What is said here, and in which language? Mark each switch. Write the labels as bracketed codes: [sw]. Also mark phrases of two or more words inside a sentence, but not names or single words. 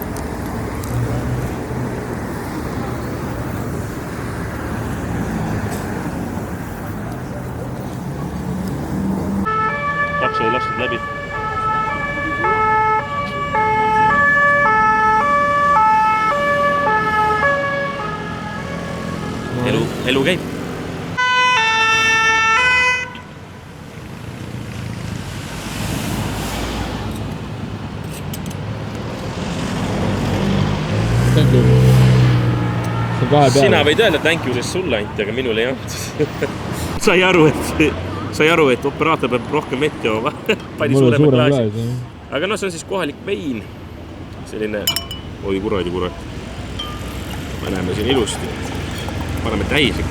[et] Takso ei lastud läbi. Elu käib. [en] Thank you. [et] Sina võid öelda [en] thank you [et] sest sulle ainult, aga minul ei olnud. Sai aru, et operaator peab rohkem vett jooma. Pani suurema klaasi. Aga no see on siis kohalik vein. Selline... Oi, kuradi. Me näeme siin ilusti. paneme täis ikka.